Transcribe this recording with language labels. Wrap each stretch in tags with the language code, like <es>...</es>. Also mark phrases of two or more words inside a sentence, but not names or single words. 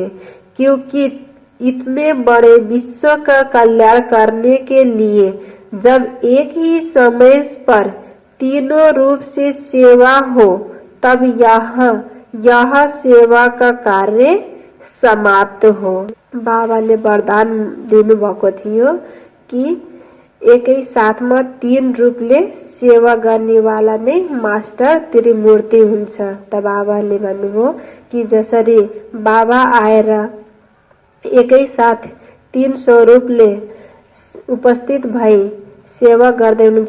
<hi>क्योंकि इतने बड़े विश्व का कल्याण करने के लिए जब एक ही समय पर तीनों रूप से सेवा हो, तब यह सेवा का कार्य समाप्त हो।</hi> <ne>बाबाले वरदान दिनुभएको थियो कि एकै साथमा तीन रूपले सेवा गर्नेवाला नै मास्टर त्रिमूर्ति हुन्छ। त बाबाले भन्नुभयो कि जसरी बाबा आएर एकै साथ तीन स्वरूपले उपस्थित भई सेवा गर्दै हुनुहुन्छ।</ne>